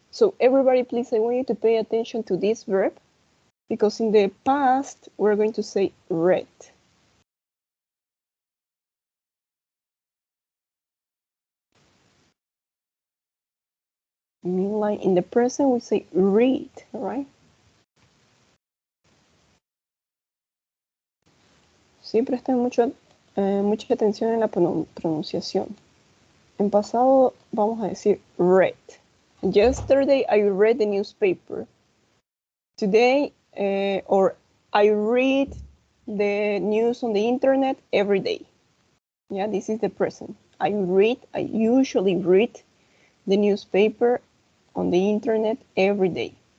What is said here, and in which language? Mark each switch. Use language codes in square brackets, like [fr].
[en] So everybody, please, I want you to pay attention to this verb, because in the past, we're going to say read. Meanwhile, in the present, we say read, right? [es] Sí, presten mucha atención en la pronunciación. En pasado vamos a decir read. [en] Yesterday I read the newspaper. Today, or I read the news on the internet every day. Yeah, this is the present. I usually read the newspaper on the internet every day.